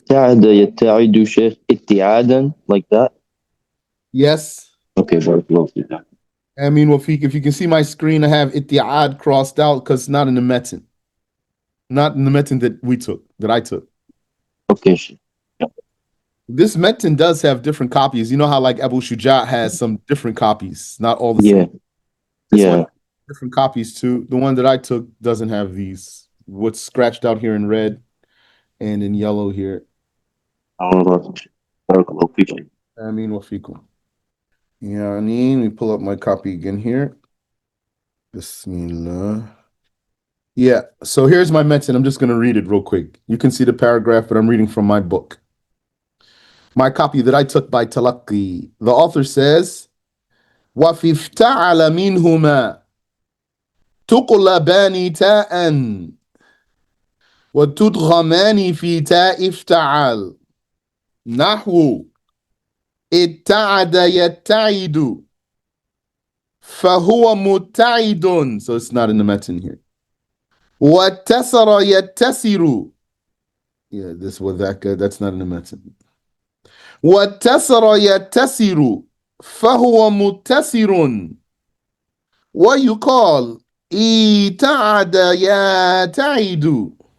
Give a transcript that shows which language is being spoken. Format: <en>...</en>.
<ar>اتعد يتعد شيخ اتعادا</ar> <en>like that? Yes. Okay, barakallahu feek. I mean, Wafiq, if you can see my screen, I have itti'ad crossed out because it's not in the metin. Not in the metin that I took. Okay, Sheikh. This metin does have different copies. You know how like Abu Shuja has some different copies, not all the Yeah. same. This Yeah. one different copies too. The one that I took doesn't have these. What's scratched out here in red and in yellow here. Barakallahu feek. I mean, Wafiqum. Yeah, I mean, we pull up my copy again here. Bismillah. Yeah. So here's my mention. I'm just going to read it real quick. You can see the paragraph, but I'm reading from my book, my copy that I took by Talaqi. The author says,</en> <ar>وَفِي افْتَعَلَ مِنْهُمَا تُقْلَبَانِ تَاءً وتدغمان في تاء افتعال نحو اتعد يتعد فهو متعد.</ar> <en>So it's not in the meten here.</en> <ar>واتسر يتسر.</ar> <en>Yeah, this was that good. That's not in the meten.</en> <ar>واتسر يتسر فهو متسر.</ar> <en>What you call</en> <ar>اتعد يتعد.</ar>